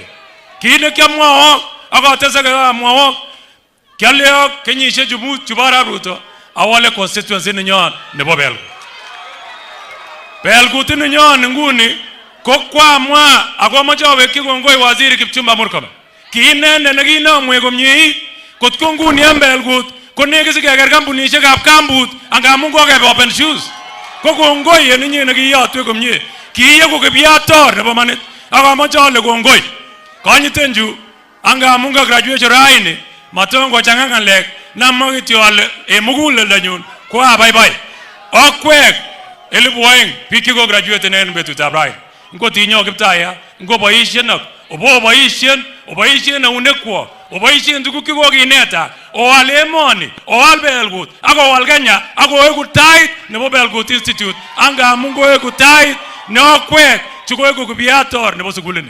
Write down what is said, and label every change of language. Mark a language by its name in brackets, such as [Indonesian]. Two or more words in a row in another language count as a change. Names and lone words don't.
[Kalenjin] Kit nekiamwawok akotese amwawok kialeyok kenyisiek chumut chubo Arap Ruto awole constituency nenyon nebo Belgut. Belgut nenyon nguni ko kwamwa akomoche awekyi kongoi Waziri Kipchumba Murkomen. Kiinende nekinomwe komyeit kotko nguni en Belgut konekit sikeker kampunisiekab kambut angamun kokebe [English] open shoes. [Kalenjin] Ko kongoi en inye nekiyotwe komye. Kiyeku kipyator nebo manit. Akamoche ale kongoi. Konyitenju anga munga graduation raini matongo changa ngalek namagityo ale muguleldo ko abaibai. Okwek 1200 piki ko graduate en betutab raini. Ngo tinyo kiptaya, ngo boisien ak, obo boisien na unekwo, oboisien tuguk kikokineta, owal emoni, owal Belgut, ako owal Kenya, ako eku tait nebo Belgut Institute, anga mungo eku tait ne okwek chuko eku kubiator nebo sugulini.